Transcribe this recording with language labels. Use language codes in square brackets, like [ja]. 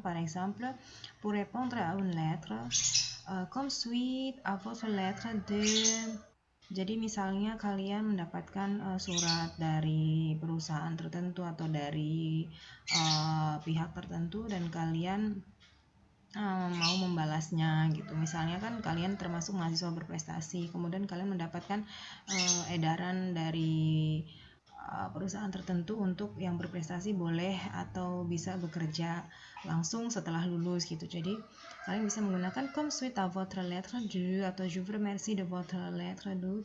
[fr] Par exemple, pour répondre à une lettre, comme suite à votre lettre de... [id] Jadi misalnya kalian mendapatkan surat dari perusahaan tertentu atau dari pihak tertentu dan kalian mau membalasnya gitu. Misalnya kan kalian termasuk mahasiswa berprestasi, kemudian kalian mendapatkan edaran dari perusahaan tertentu untuk yang berprestasi boleh atau bisa bekerja langsung setelah lulus gitu. Jadi kalian bisa menggunakan [fr] comme suite à votre lettre de [id] atau [fr] je vous remercie de votre lettre de.